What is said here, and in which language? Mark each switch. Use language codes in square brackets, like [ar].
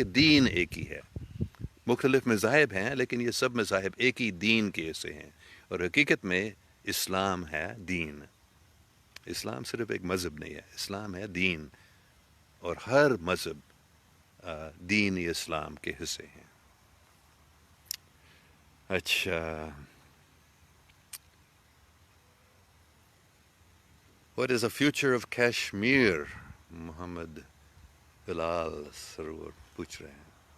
[ur] کیونکہ دین ایک ہی ہے. مختلف مذاہب ہیں، لیکن یہ سب مذاہب ایک ہی دین کے حصے ہیں. اور حقیقت میں اسلام ہے دین. اسلام صرف ایک مذہب نہیں ہے، اسلام ہے دین، اور ہر مذہب دین اسلام کے حصے ہیں. [en] اچھا، What is the future of Kashmir? [ur] محمد بلال سرور پوچھ رہے ہیں.